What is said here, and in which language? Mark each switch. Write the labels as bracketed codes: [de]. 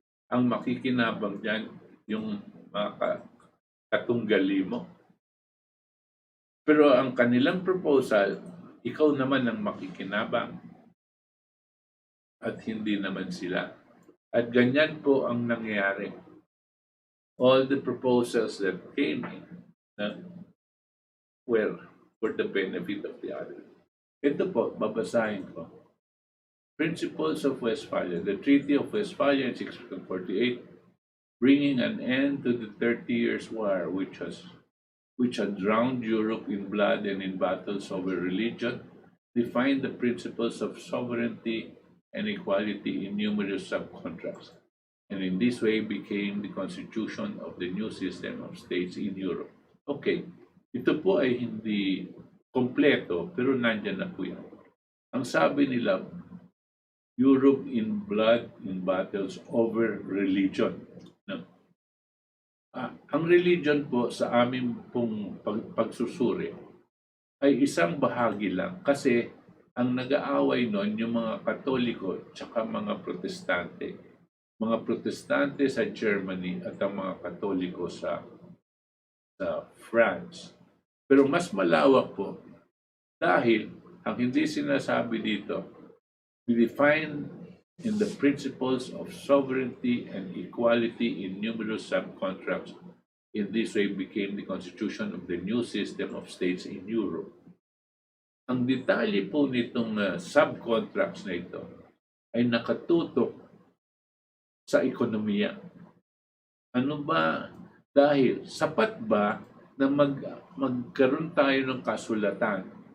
[tl] Ang makikinabang dyan, yung mga katunggali mo. Pero ang kanilang proposal, ikaw naman ang makikinabang. At hindi naman sila. At ganyan po ang nangyari. [en] All the proposals that came in were for the benefit of the other. [tl] Ito po, babasahin ko. Principles of Westphalia. [en] The Treaty of Westphalia in 1648, bringing an end to the 30 Years' War, which had drowned Europe in blood and in battles over religion, defined the principles of sovereignty and equality in numerous subcontracts, and in this way became the constitution of the new system of states in Europe. [tl] Okay, ito po ay hindi kompleto, pero nandyan na po yan. Ang sabi nila, [en] Europe in blood, in battles over religion. No? [tl] Ang religion po sa aming pong pagsusuri ay isang bahagi lang kasi ang nag-aaway noon yung mga Katoliko at mga Protestante. Mga Protestante sa Germany at ang mga Katoliko sa France. Pero mas malawak po dahil ang hindi sinasabi dito, [en] We define in the principles of sovereignty and equality in numerous subcontracts. In this way became the constitution of the new system of states in Europe. [tl] Ang detalye po nitong subcontracts na ito ay nakatutok sa ekonomiya. Ano ba? Dahil sapat ba na magkaroon tayo ng kasulatan?